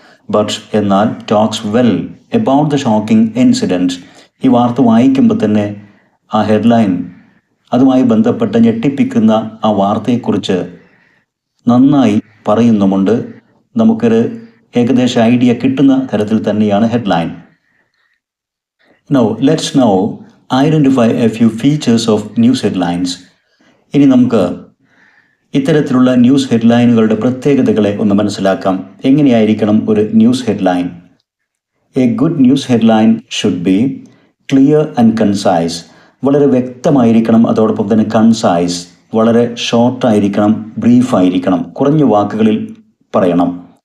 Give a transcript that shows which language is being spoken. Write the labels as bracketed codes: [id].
[en] But എന്നാൽ talks well about the shocking incident. [ml] ഈ വാർത്ത വായിക്കുമ്പോൾ തന്നെ ആ ഹെഡ്ലൈൻ അതുമായി ബന്ധപ്പെട്ട ഞെട്ടിപ്പിക്കുന്ന ആ വാർത്തയെക്കുറിച്ച് നന്നായി പറയുന്നുമുണ്ട്. നമുക്കൊരു ഏകദേശ ഐഡിയ കിട്ടുന്ന തരത്തിൽ തന്നെയാണ് headline. [en] Now let's now identify a few features of news headlines. [ml] ഇനി നമുക്ക് ഇത്തരത്തിലുള്ള ന്യൂസ് ഹെഡ്ലൈനുകളുടെ പ്രത്യേകതകളെ ഒന്ന് മനസ്സിലാക്കാം. എങ്ങനെയായിരിക്കണം ഒരു news headline? [en] A good news headline should be clear and concise. [ml] വളരെ വ്യക്തമായിരിക്കണം, അതോടൊപ്പം തന്നെ കൺസൈസ്, വളരെ ഷോർട്ടായിരിക്കണം, ബ്രീഫായിരിക്കണം, കുറഞ്ഞ വാക്കുകളിൽ പറയണം.